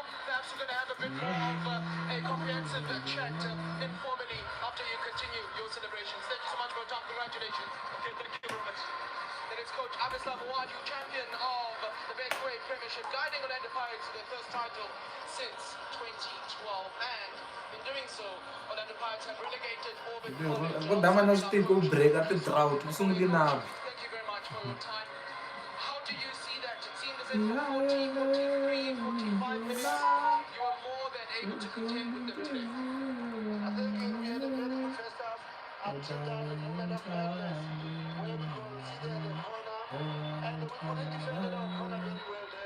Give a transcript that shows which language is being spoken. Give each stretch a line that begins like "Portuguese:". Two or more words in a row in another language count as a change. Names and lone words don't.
English: Perhaps we're going to have a bit more of a comprehensive chat informally after you continue your celebrations. Thank you so much for your time. Congratulations. Okay, thank you very much. That is Coach Amislav Wadu, champion of the Betway Premiership, guiding Orlando Pirates to their first title since 2012. And in doing so, Orlando Pirates have relegated Auburn College.
Tsonga: Kudama na swi tika ku
English: break at the drought.
Tsonga: Ku sungule na.
English: Thank you very much for your time. How do you see that? It seemed as if for 40, 43, 45 minutes, you were more than able to contend with them today. I think we had a very good first half. Up to down the movement of madness. Where we considered the corner. And we couldn't defend our corner very well there.